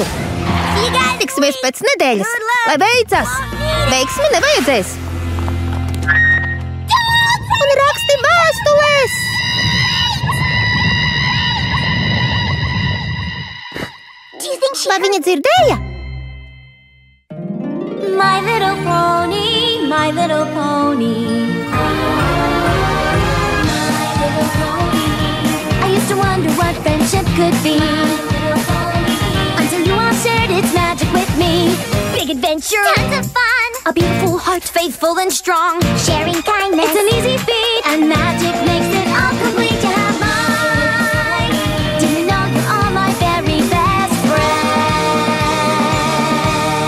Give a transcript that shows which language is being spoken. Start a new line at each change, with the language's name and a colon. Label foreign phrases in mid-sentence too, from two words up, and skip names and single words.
Latvian: Tiksimies pēc nedēļas, lai veicas. Veiksmi nevajadzēs. Un raksti vēstules. Vai viņa dzirdēja?
English: My little pony, my little pony. I used to wonder what friendship could be, until you all shared its magic with me. Big adventure, tons of fun, a beautiful heart, faithful and strong, sharing kindness, it's an easy feat, and magic makes it all complete. You have mine. Do you know you're all my very best friend?